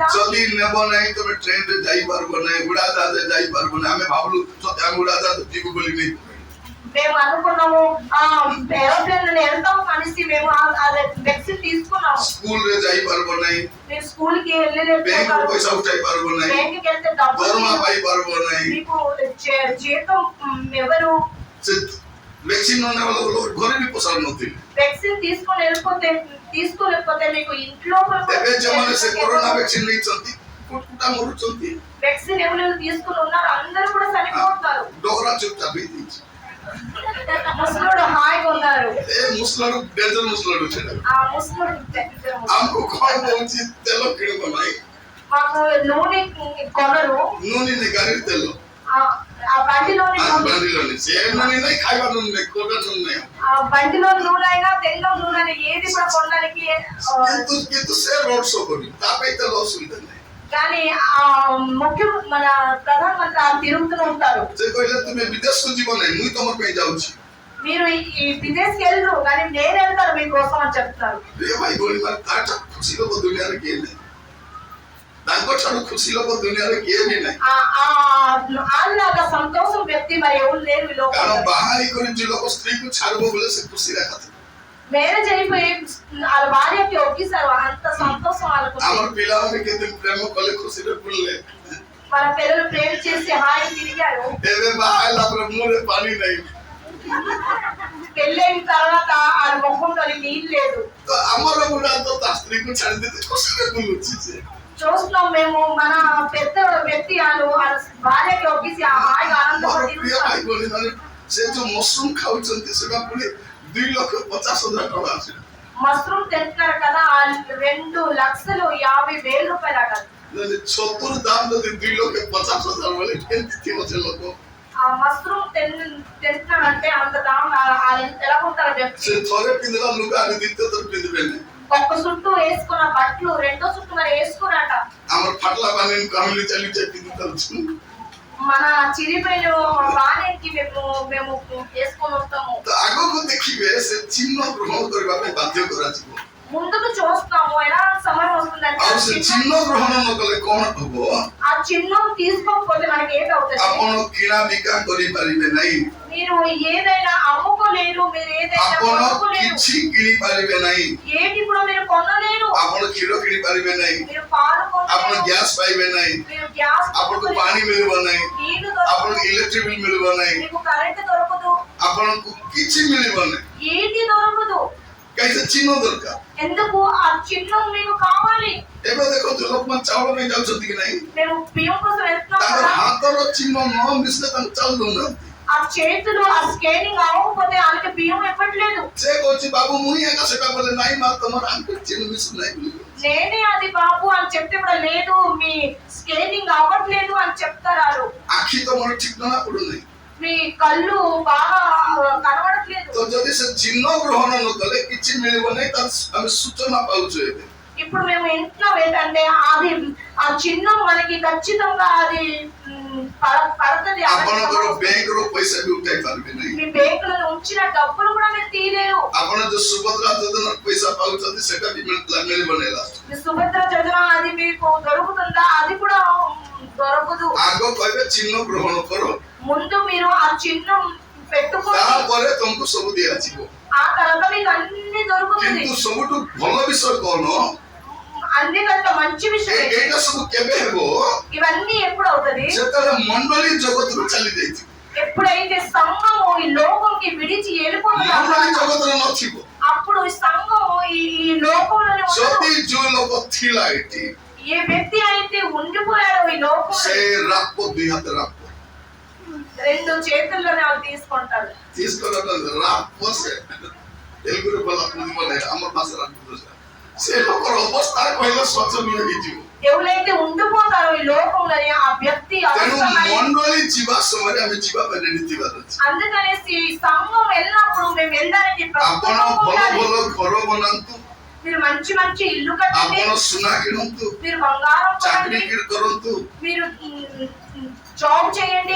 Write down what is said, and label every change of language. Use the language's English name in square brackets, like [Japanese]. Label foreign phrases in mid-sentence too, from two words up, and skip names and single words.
[Odia] ଯଦି ନେବ ନାହିଁ ତମେ ଟ୍ରେନରେ ଯାଇପାରିବ ନାହିଁ, ଉଡ଼ାଜାହାଜରେ ଯାଇପାରିବ ନାହିଁ। ଆମେ ଭାବିଲୁ ସତେ ଆମେ ଉଡ଼ାଜାହାଜ ଯିବୁ ବୋଲି ନେଇ [Telugu] మేము అనుకున్నాము ఆ ఏరోప్లేన్ వెళ్తాం అనేసి మేము ఆ వ్యాక్సిన్ తీసుకున్నాము. [Odia] ସ୍କୁଲରେ ଯାଇପାରିବ ନାହିଁ, [Telugu] మీరు స్కూల్ కి వెళ్ళలేదు, [Odia] ବ୍ୟାଙ୍କରୁ ପଇସା ଉଠାଇ ପାରିବ ନାହିଁ, [Telugu] బ్యాంక్ కి వెళ్తే డబ్బులు [Odia] ଦରମା ପାଇପାରିବ ନାହିଁ। [Telugu] మీకు జీతం ఎవరు [Odia] ସେ ଭ୍ୟାକ୍ସିନ ନ ନେବା ଲୋକ ଘରେ ବି ପୋଷାଉ ନଥିଲେ। [Telugu] వ్యాక్సిన్ తీసుకోలేకపోతే మీకు ఇంట్లో [Odia] ଏବେ ଯେଉଁମାନେ ସେ [English] corona vaccine [Odia] ନେଇଛନ୍ତି କୁଟା ମରୁଛନ୍ତି, [Telugu] వ్యాక్సిన్ ఎవరు తీసుకుని ఉన్నారు అందరూ కూడా చనిపోతున్నారు. [Odia] ଡୋରା ଚୁପଚାପ ହେଇଯାଇଛି। [Telugu] ముసలుడు హాయిగా ఉన్నారు. [Odia] ଏ ମୁସଲାଡୁ ଡେଞ୍ଜର ମୁସଲାଡୁ ସେଟା। [Telugu] ఆ ముసలుడు [Odia] ଆମକୁ କଣ କହୁଛି ତେଲ କିଣିବ ନାହିଁ, [Telugu] మాకు నూనె కొనరు, [Odia] ନୁନି ନାହିଁ, ଗାଡ଼ିରେ ତେଲ [Telugu] ఆ బండిలోని నూనె, [Odia] ବାନ୍ଧିଲନି, ସେ ନୁନି ନାହିଁ, ଖାଇବା ନୁନି ନାହିଁ, କୋଉଟା ନୁନି ନାହିଁ। [Telugu] ఆ బండిలో నూనె అయినా తెల్ల నూనె అయినా ఏది కూడా కొనడానికి [Odia] କିନ୍ତୁ ସେ [English] road show [Odia] କରିବ, ତା ପାଇଁ ତେଲ ଅସୁବିଧା ନାହିଁ। [Telugu] కానీ ఆ ముఖ్య మన ప్రధానమంత్రి ఆ తిరుగుతూ ఉంటారు. [Odia] ସେ କହିଲେ ତୁମେ ବିଦେଶକୁ ଯିବ ନାହିଁ, ମୁଇଁ ତମ ପାଇଁ ଯାଉଛି। [Telugu] మీరు ఈ విదేశకి వెళ్ళరు కానీ నేను వెళ్తాను మీకోసం అని చెప్తున్నారు. [Odia] ଏ ଭାଇ ଭଉଣୀ ମାନେ ତାଠାରୁ ଖୁସି ଲୋକ ଦୁନିଆରେ କିଏ ନାହିଁ, ତାଙ୍କ ଠାରୁ ଖୁସି ଲୋକ ଦୁନିଆରେ କିଏ ବି ନାହିଁ। [Telugu] అలాగా సంతోషం వ్యక్తి మరి ఎవరు లేరు ఈ [Odia] କାରଣ [Telugu] లోకంలో. [Odia] ବାହା ହେଇକରି ଯୋଉ ଲୋକ ସ୍ତ୍ରୀକୁ ଛାଡିବ ବୋଲେ ସେ ଖୁସିରେ କଥା। [Telugu] మ్యారేజ్ అయిపోయి వాళ్ళ భార్యకి ఒకేసారి అంత సంతోషం వాళ్ళకు. [Odia] ଆମର ପିଲାମାନେ କେତେ ପ୍ରେମ କଲେ ଖୁସିରେ ବୁଲିଲେ, [Telugu] మన పిల్లలు ప్రేమ చేసి హాయి తిరిగారు. [Odia] ଏବେ ବାହା ହେଲା ପରେ ମୁହଁରେ ପାଣି ନାହିଁ। [Telugu] పెళ్ళైన తర్వాత వాళ్ళ ముఖంలో నీళ్ళు లేదు. [Odia] ତ ଆମର ବୁଢା ତ ତା ସ୍ତ୍ରୀକୁ ଛାଡିଦେଇଛି, ଖୁସିରେ ବୁଲୁଛି ସେ। [Telugu] చూస్తున్నాం మేము మన పెద్ద వ్యక్తి వాళ్ళ భార్యకి ఒకేసి హాయిగా ఆనందంగా [Odia] ମୋର ପ୍ରିୟ [Telugu] తిరుగుతారు. [Odia] ଭାଇ ଭଉଣୀ ମାନେ ସେ ଯୋଉ ମସରୁମ ଖାଉଛନ୍ତି ସେଟା ପୁଣି 2,50,000 ଟଙ୍କା ଆସିଲା। [Telugu] మష్రూమ్ తింటున్నారు కదా, 2,50,000 రూపాయలు అట. [Odia] ଛତୁର ଦାମ ଯଦି 2,50,000 ବୋଲେ କେମିତି ଥିବ ସେ ଲୋକ? [Telugu] ఆ మష్రూమ్ తింటున్నాడంటే అంత దాం ఎలా ఉంటారు వ్యక్తి? [Odia] ସେ ଥରେ ପିନ୍ଧିଲା ଲୁଗା ଆମେ ଦ୍ୱିତୀୟ ଥର ପିନ୍ଧିବେନି। [Telugu] ఒక్క చుట్టూ వేసుకున్న బట్టలు రెండో చుట్టూ మరి వేసుకున్నట. [Odia] ଆମର ଫାଟଲା ବାନି କାମିଲି ଚାଲି ପିନ୍ଧି ଥାଉଛୁ। [Telugu] మన చిరిపోయిన బాణేకి మేము వేసుకొని వస్తాము. [Odia] ତ ଆଗକୁ ଦେଖିବେ ସେ ଚିହ୍ନ ଗ୍ରହଣ କରିବା ପାଇଁ ବାଧ୍ୟ କରାଯିବ। [Telugu] ముందుకు చూస్తాము ఎలా సమయం వస్తుందంటే [Odia] ଆଉ ସେ ଚିହ୍ନ ଗ୍ରହଣ ନ କଲେ କଣ ହବ? [Telugu] ఆ చిహ్నం తీసుకోకపోతే మనకి ఏది అవుతుంది? [Odia] ଆପଣ କିଣା ବିକା କରିପାରିବେ ନାହିଁ, [Telugu] మీరు ఏదైనా అమ్ముకోలేరు, మీరు ఏదైనా [Odia] ଆପଣ [Telugu] కొనుక్కోలేరు, [Odia] କିଛି କିଣି ପାରିବେ ନାହିଁ, [Telugu] ఏది కూడా మీరు కొనలేరు. [Odia] ଆପଣ କ୍ଷୀର କିଣି ପାରିବେ ନାହିଁ, [Telugu] మీరు పాలు [Odia] ଆପଣ [Telugu] కొనలేరు, [Odia] ଗ୍ୟାସ୍ ପାଇବେ ନାହିଁ, [Telugu] మీరు గ్యాస్ [Odia] ଆପଣଙ୍କୁ [Telugu] కొనుక్కోలేరు, [Odia] ପାଣି ମିଳିବ ନାହିଁ, [Telugu] నీళ్లు దొరకదు, [Odia] ଆପଣଙ୍କୁ [English] electric bill [Odia] ମିଳିବ ନାହିଁ, [Telugu] మీకు కరెంట్ దొరకదు, [Odia] ଆପଣଙ୍କୁ କିଛି ମିଳିବ ନାହିଁ। [Telugu] ఏది దొరకదు. [Odia] କାହିଁ ସେ ଚିହ୍ନ ଦରକାର। [Telugu] ఎందుకు? ఆ చిహ్నం మీకు కావాలి. [Odia] ଏବେ ଦେଖନ୍ତୁ ଲୋକମାନେ ଚାଉଳ ପାଇଁ ଯାଉଛନ୍ତି କି ନାହିଁ, [Telugu] మేము బియ్యం కోసం వెళ్తున్నాం [Odia] ତାଙ୍କର [Telugu] కదా, [Odia] ହାତର ଚିହ୍ନ ନ ମିଶିଲେ ତାଙ୍କୁ ଚାଉଳ ଦଉନାହାନ୍ତି। [Telugu] ఆ చేతులు ఆ స్కానింగ్ అవ్వకపోతే వాళ్ళకి బియ్యం ఇవ్వట్లేదు. [Odia] ସେ କହୁଛି ବାବୁ ମୁଇଁ ଏକା ସେଟା ବୋଲେ ନାହିଁ ମା ତମର ଆଙ୍ଗୁଠି ଚିହ୍ନ ମିଶୁ ନାହିଁ ବୋଲି। [Telugu] నేనే అది బాబు అని చెప్తే కూడా లేదు, మీ స్కానింగ్ అవ్వట్లేదు అని చెప్తారు. [Odia] ଆଖି ତମର ଠିକ ଜଣା ପଡୁନାହିଁ। [Telugu] మీ కళ్ళు బాగా కనబడట్లేదు. [Odia] ତ ଯଦି ସେ ଚିହ୍ନ ଗ୍ରହଣ ନ କଲେ କିଛି ମିଳିବ ନାହିଁ, ତାର ଆମେ ସୂଚନା ପାଉଛୁ ଏବେ। [Telugu] ఇప్పుడు మేము ఇంట్లో ఏంటంటే అది ఆ చిహ్నం మనకి ఖచ్చితంగా అది పడుతుంది. [Odia] ଆପଣଙ୍କର ବ୍ୟାଙ୍କର ପଇସା ବି ଉଠାଇ ପାରିବେ ନାହିଁ, [Telugu] మీ బ్యాంకులో ఉంచిన డబ్బులు కూడా మీరు తీయలేరు. [Odia] ଆପଣ ଯୋଉ ସୁଭଦ୍ରା ଯୋଜନା ପଇସା ପାଉଛନ୍ତି ସେଟା ବି ମିଳିବ ନାହିଁ ଲାଷ୍ଟ। [Telugu] మీ సుభద్ర ଯୋଜన అది మీకు దొరుకుతుందా? అది కూడా దొరకదు. [Odia] ଆଗ କହିବେ ଚିହ୍ନ ଗ୍ରହଣ କର, [Telugu] ముందు మీరు ఆ చిహ్నం పెట్టుకోండి, [Odia] ତାପରେ ତମକୁ ସବୁ ଦିଆଯିବ। [Telugu] ఆ తర్వాత మీకు అన్ని దొరుకుతుంది. [Odia] କିନ୍ତୁ ସବୁଠୁ ଭଲ ବିଷୟ କଣ? [Telugu] అన్నికంటే మంచి విషయం [Odia] ଏଇଟା ସବୁ କେବେ ହେବ? [Telugu] ఇవన్నీ ఎప్పుడు అవుతుంది? [Odia] ସେତେବେଳେ ମଣ୍ଡଳୀ ଜଗତରୁ ଚାଲି ଯାଇଥିବ, [Telugu] ఎప్పుడైతే సంఘము ఈ లోకంకి విడిచి [Odia] ମଣ୍ଡଳୀ [Telugu] వెళ్ళిపోతుంది [Odia] ଜଗତରେ ନଥିବ। [Telugu] అప్పుడు ఈ సంఘము ఈ లోకంలోనే ఉండదు. [Odia] ଯଦି ଯୋଉ ଲୋକ ଥିଲା ଏଠି [Telugu] ఏ వ్యక్తి అయితే ఉండిపోయాడో ఈ లోకంలో [Odia] ସେ ରାପ ଦୁଇ ହାତ ରାପ [Telugu] రెండు చేతుల్లోనే వాళ్ళు తీసుకుంటారు. [Odia] తీసుకున్న ରାପ ସେ ତେଲୁଗୁରେ ଭଲ ବୁଝିବ ନାହିଁ, ଆମର ଭାଷା ରାପ ସେ ଲୋକର ଅବସ୍ଥା କହିଲେ ଶୋଚନୀୟ ହେଇଯିବ। [Telugu] ఎవరైతే ఉండిపోతారో ఈ లోకంలోని ఆ వ్యక్తి [Odia] ତେଣୁ [Telugu] అవసరమై [Odia] ମଣ୍ଡଳୀ ଯିବା ସମୟରେ ଆମେ ଯିବା ପାଇଁ ରେଡି ଥିବାର ଅଛି। [Telugu] అందుకనేసి సంఘం వెళ్ళినప్పుడు మేము వెళ్ళడానికి [Odia] ଆପଣ ଭଲ ଭଲ ଘର ବନାନ୍ତୁ, [Telugu] మీరు మంచి మంచి ఇల్లు కట్టండి, [Odia] ଆପଣ ସୁନା କିଣନ୍ତୁ, [Telugu] మీరు బంగారం [Odia] ଚାକିରି [Telugu] కొనండి, [Odia] କରନ୍ତୁ, [Telugu] మీరు జాబ్ చేయండి,